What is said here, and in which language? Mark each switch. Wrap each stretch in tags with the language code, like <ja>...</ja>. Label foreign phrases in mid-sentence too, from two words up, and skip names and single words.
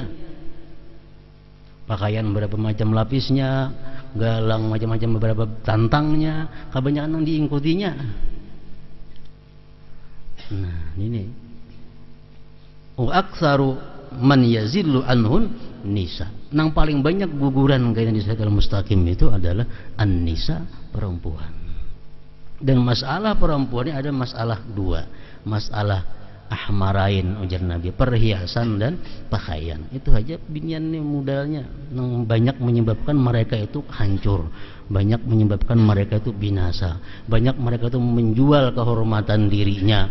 <id>Pakaian berapa macam lapisnya, galang macam-macam beberapa tantangnya, kebanyakan yang diikutinya. Nah, ini.</id> <ar>وأكثر من يزل عنه النساء.</ar> <id>Nang paling banyak guguran kaitan di Siratal Mustaqim itu adalah an-nisa, perempuan. Dan masalah perempuan ini ada masalah dua, masalah ahmarain ujar Nabi, perhiasan dan pakaian. Itu aja binian nih modalnya yang banyak menyebabkan mereka itu hancur, banyak menyebabkan mereka itu binasa, banyak mereka itu menjual kehormatan dirinya.</id>